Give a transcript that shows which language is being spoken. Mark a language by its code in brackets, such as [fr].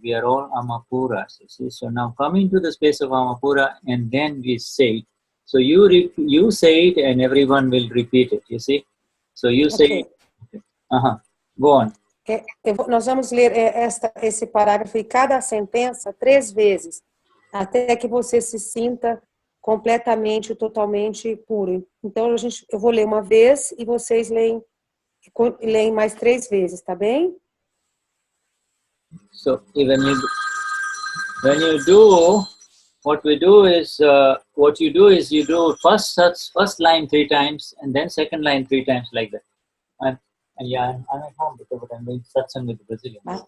[en] We are all Alma Puras. So now come into the space of Alma Pura and then we say it. So you say it and everyone will repeat it, you see. So you say it. Okay. Go on. [pt] Nós vamos ler esse parágrafo e cada sentença 3 vezes, até que você se sinta completamente, totalmente puro. Então, eu vou ler uma vez e vocês leem mais 3 vezes, tá bem? [en] So, when you do, what you do is you do first line 3 times and then second line 3 times like that. And yeah, I'm at home because I'm doing Satsang with the Brazilians.